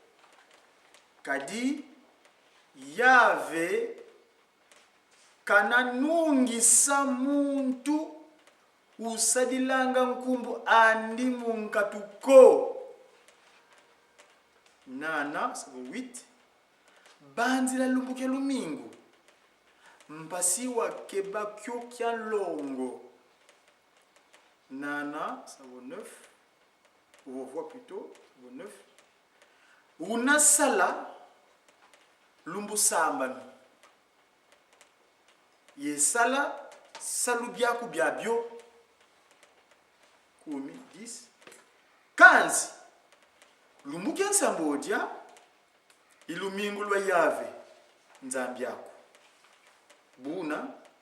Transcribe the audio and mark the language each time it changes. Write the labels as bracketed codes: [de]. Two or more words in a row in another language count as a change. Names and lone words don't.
[kg] Kadi yave kananungisa muntu usadilanga nkumbu andi munkatuko. 9, 8. Banzila lumbuke lumingu mpasi wa keba kyo kya longo. 9, 9. [fr] On voit plutôt 9. [kg] Unasala lumbu sambanu ye sala salu byaku byabyo. 10. Kanzi lumbuke nsambodia ilumingu lwa yave nzambi yako.